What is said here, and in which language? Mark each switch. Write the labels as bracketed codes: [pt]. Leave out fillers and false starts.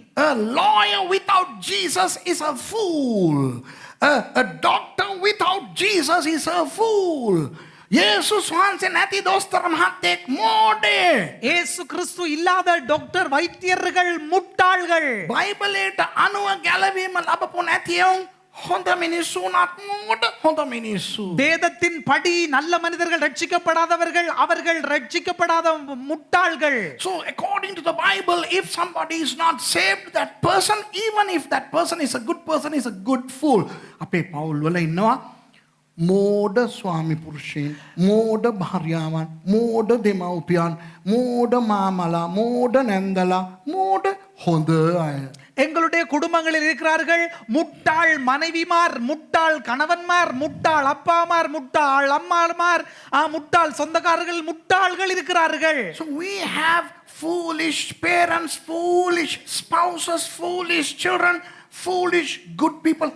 [en] A lawyer without Jesus is a fool. A doctor without Jesus is a fool. [si] යේසුස් වහන්සේ නැති දොස්තර මහත්තයෙක් මෝඩේ. [ta] இயேசு கிறிஸ்து இல்லாத டாக்டர் வைத்தியர்கள் முட்டாள்கள். [si] බයිබලයට අනුව ගැලවීම ලැබපු නැතිවුන් හොඳ මිනිස්සු උනත් මෝඩ හොඳ මිනිස්සු. [ta] வேதத்தின் படி நல்ல மனிதர்கள் ரட்சிக்கப்படாதவர்கள் அவர்கள் ரட்சிக்கப்படாத முட்டாள்கள். [en] So according to the Bible, if somebody is not saved, that person, even if that person is a good person, is a good fool. [si] අපේ පවුල් වල ඉන්නවා මෝඩ ස්වාමි පුරුෂයන්, මෝඩ භාර්යාවන්, මෝඩ දෙමව්පියන්, මෝඩ මාමලා, මෝඩ නැන්දලා, මෝඩ හොඳ අය. [ta] எங்களுடைய குடும்பங்களில் இருக்கிறார்கள் முட்டாள் மனைவிமார், முட்டாள் கணவன்மார், முட்டாள் அப்பாமார், முட்டாள் அம்மாமார், முட்டாள் சொந்தக்காரர்கள், முட்டாள்கள் இருக்கிறார்கள். [en] So we have foolish parents, foolish spouses, foolish children, foolish good people.